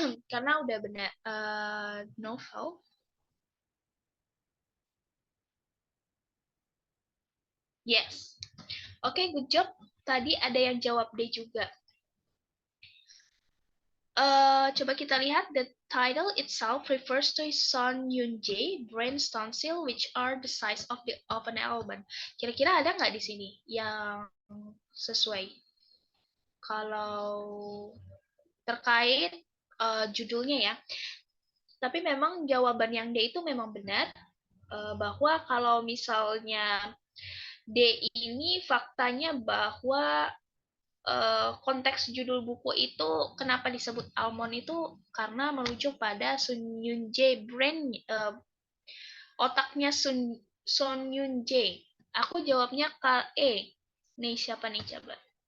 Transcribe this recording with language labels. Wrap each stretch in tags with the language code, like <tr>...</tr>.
<id>Karena udah benar novel. Yes. Oke,</id> <en>good job.</en> <id>Tadi ada yang jawab D juga. Coba kita lihat,</id> <en>the title itself refers to Son Yoon-jae brain tonsil which are the size of an almond.</en> <id>Kira-kira ada nggak di sini yang sesuai? Kalau terkait judulnya ya. Tapi memang jawaban yang D itu memang benar, bahwa kalau misalnya D ini faktanya bahwa konteks judul buku itu kenapa disebut almond itu karena merujuk pada Son Yoon-jae brain, otaknya Son Yoon-jae. Aku jawabnya E. Nih siapa nih coba?</id>